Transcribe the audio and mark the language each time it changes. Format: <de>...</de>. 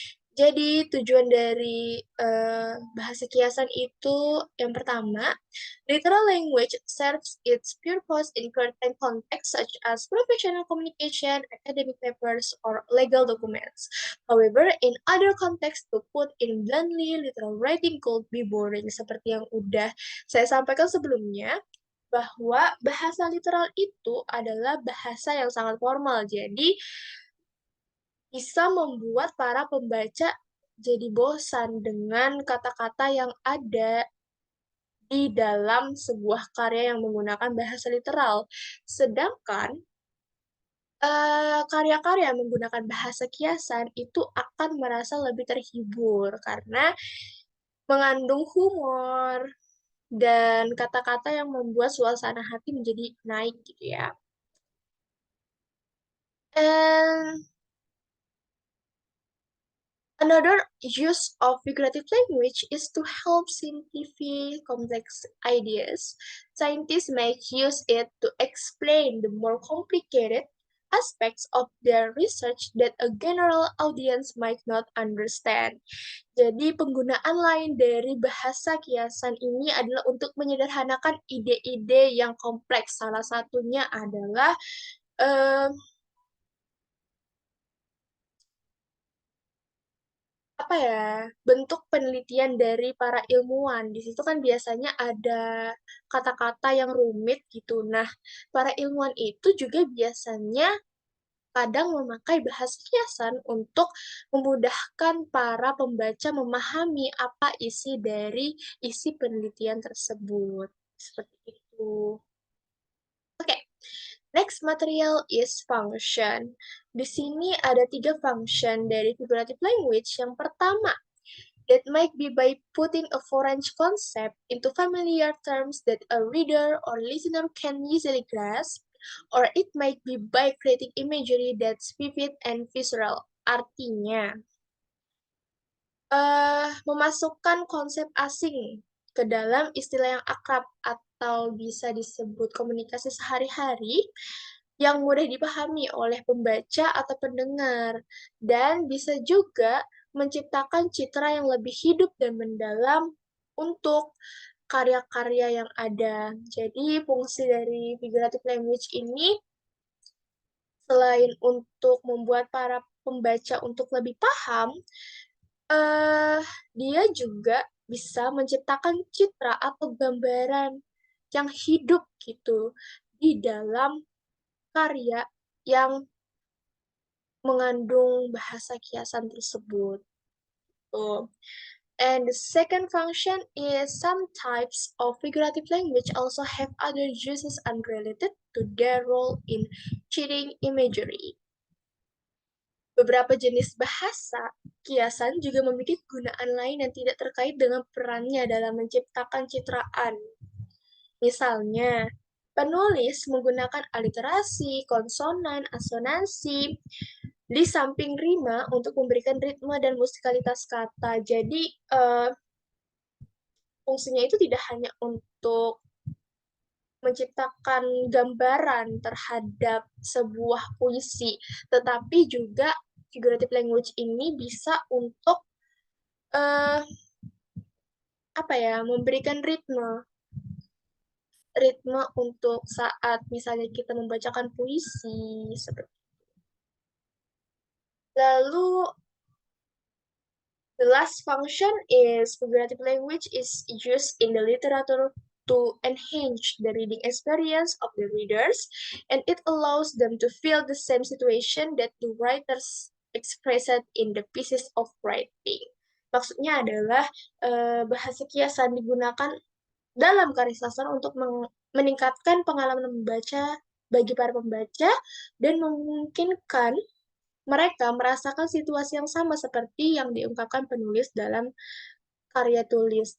<id>Jadi tujuan dari bahasa kiasan itu yang pertama,</id> <en>literal language serves its purpose in certain contexts such as professional communication, academic papers, or legal documents. However, in other contexts, to put in bluntly, literal writing could be boring.</en> <id>Seperti yang udah saya sampaikan sebelumnya, bahwa bahasa literal itu adalah bahasa yang sangat formal. Jadi, bisa membuat para pembaca jadi bosan dengan kata-kata yang ada di dalam sebuah karya yang menggunakan bahasa literal. Sedangkan Karya-karya menggunakan bahasa kiasan itu akan merasa lebih terhibur karena mengandung humor dan kata-kata yang membuat suasana hati menjadi naik gitu ya.</id> <en>And another use of figurative language is to help simplify complex ideas. Scientists may use it to explain the more complicated aspects of their research that a general audience might not understand.</en> <id>Jadi, penggunaan lain dari bahasa kiasan ini adalah untuk menyederhanakan ide-ide yang kompleks. Salah satunya adalah eh, apa ya, bentuk penelitian dari para ilmuwan. Di situ kan biasanya ada kata-kata yang rumit gitu. Nah, para ilmuwan itu juga biasanya kadang memakai bahasa kiasan untuk memudahkan para pembaca memahami apa isi dari isi penelitian tersebut. Seperti itu.</id> <en>Oke, next material is function.</en> <id>Di sini ada 3 function dari figurative language. Yang pertama,</id> <en>that might be by putting a foreign concept into familiar terms that a reader or listener can easily grasp, or it might be by creating imagery that's vivid and visceral.</en> <id>Artinya, memasukkan konsep asing ke dalam istilah yang akrab atau bisa disebut komunikasi sehari-hari yang mudah dipahami oleh pembaca atau pendengar, dan bisa juga menciptakan citra yang lebih hidup dan mendalam untuk karya-karya yang ada. Jadi, fungsi dari figurative language ini selain untuk membuat para pembaca untuk lebih paham, eh dia juga bisa menciptakan citra atau gambaran yang hidup gitu di dalam karya yang mengandung bahasa kiasan tersebut. Tuh.</id> <en>And the second function is some types of figurative language also have other uses unrelated to their role in cheating imagery.</en> <id>Beberapa jenis bahasa kiasan juga memiliki kegunaan lain yang tidak terkait dengan perannya dalam menciptakan citraan. Misalnya, penulis menggunakan aliterasi, konsonan, asonansi, di samping rima untuk memberikan ritme dan musikalitas kata. Jadi, fungsinya itu tidak hanya untuk menciptakan gambaran terhadap sebuah puisi, tetapi juga figurative language ini bisa untuk eh apa ya, memberikan ritme untuk saat misalnya kita membacakan puisi seperti.</id> <en>Lalu the last function is figurative language is used in the literature to enhance the reading experience of the readers, and it allows them to feel the same situation that the writers expressed in the pieces of writing.</en> <id>Maksudnya adalah bahasa kiasan digunakan dalam karya sastra untuk meningkatkan pengalaman membaca bagi para pembaca dan memungkinkan mereka merasakan situasi yang sama seperti yang diungkapkan penulis dalam karya tulis.</id>